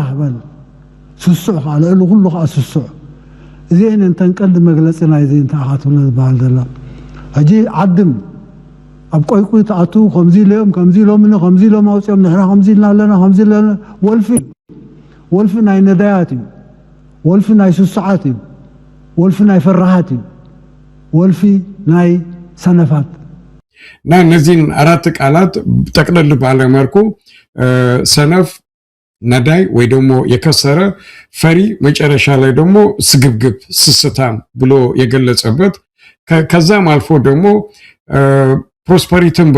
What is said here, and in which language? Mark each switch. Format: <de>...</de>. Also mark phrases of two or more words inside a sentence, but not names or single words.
<ti>በል ስሱዕ ከዓ ልዕሉ ኩሉ ከዓ ስሱዕ እዚአን እንተንቀልድ መግለፂ ናይ እዚ እንተኣኻትብሎ ዝበሃል ዘላ ሕጂ ዓድም ኣብ ቆይቁይ ተኣቱ ከምዚ ኢሎም ከምዚ ኢሎምኒ ከምዚ ኢሎም ኣውፅኦም ንሕና ከምዚ ኢልና ኣለና ከምዚ ኢልና ወልፊ ናይ ነዳያት እዩ ወልፊ ናይ ስሱዓት እዩ ወልፊ ናይ ፈራሃት እዩ ወልፊ ናይ ሰነፋት</ti> <am>እና እነዚህን አራት ቃላት ጠቅለል ባለ መልኩ ሰነፍ ነዳይ ወይ ደግሞ የከሰረ ፈሪ መጨረሻ ላይ ደግሞ ስግብግብ ስስታም ብሎ የገለጸበት ከዛም አልፎ ደግሞ ፕሮስፐሪቲን</am>